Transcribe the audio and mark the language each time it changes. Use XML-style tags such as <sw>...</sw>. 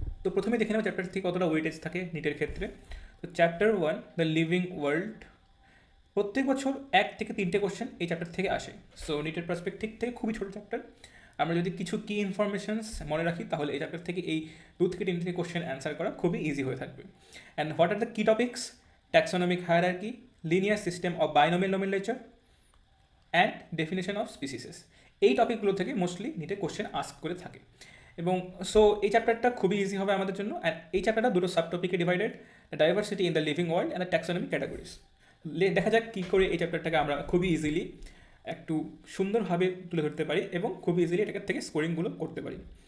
<bn>তো প্রথমে দেখে নেব চ্যাপ্টার থেকে কতটা ওয়েটেজ থাকে নিটের ক্ষেত্রে। তো চ্যাপ্টার 1 দ্য লিভিং ওয়ার্ল্ড, প্রত্যেক বছর 1 থেকে 3টে কোশ্চেন এই চ্যাপ্টার থেকে আসে। সো নিটের পার্সপেক্টিভ থেকে খুবই ছোটো চ্যাপ্টার। আমরা যদি কিছু কি ইনফরমেশনস মনে রাখি তাহলে এই চ্যাপ্টার থেকে এই 2 থেকে 3টে কোশ্চেন অ্যান্সার করা খুবই ইজি হয়ে থাকবে।</bn> <en>And what are the key topics? Taxonomic hierarchy, linear system of binomial nomenclature and definition of species।</en> <bn>এই টপিকগুলো থেকে মোস্টলি নিটে কোশ্চেন আস্ক করে থাকে এবং সো এই চ্যাপ্টারটা খুবই ইজি হবে আমাদের জন্য। অ্যান্ড এই চ্যাপ্টারটা দুটো সাব টপিকে divided,</bn> <en>Diversity in the living world and the taxonomy categories.</en> <bn>দেখা যাক কী করে এই চ্যাপ্টারটাকে আমরা খুবই ইজিলি একটু সুন্দরভাবে তুলে ধরতে পারি এবং খুব ইজিলি এটাকে থেকে স্কোরিংগুলো করতে পারি।</bn>